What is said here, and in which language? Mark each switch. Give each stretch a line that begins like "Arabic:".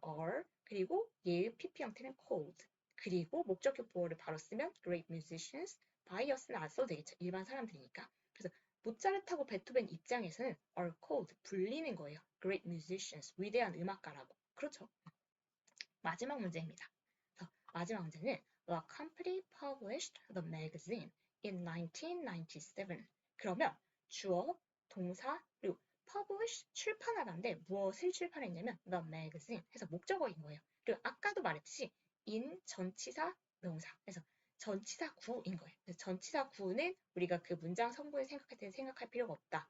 Korean: are 그리고 얘의 pp 형태는 called 그리고 목적격 보어를 바로 쓰면
English: great musicians by us
Korean: 는 안 써도 되겠죠. 일반 사람들이니까. 그래서 모차르트하고 베토벤 입장에서는 are called 불리는 거예요. great musicians 위대한 음악가라고. 그렇죠. 마지막 문제입니다. 마지막 문제는
English: The company published the magazine in 1997.
Korean: 그러면 주어, 동사, 그리고 publish, 출판하다인데 무엇을 출판했냐면 the magazine 해서 목적어인 거예요. 그리고 아까도 말했듯이 in 전치사, 명사. 그래서 전치사 구인 거예요. 그래서 전치사 구는 우리가 그 문장 성분을 생각할 때는 생각할 필요가 없다.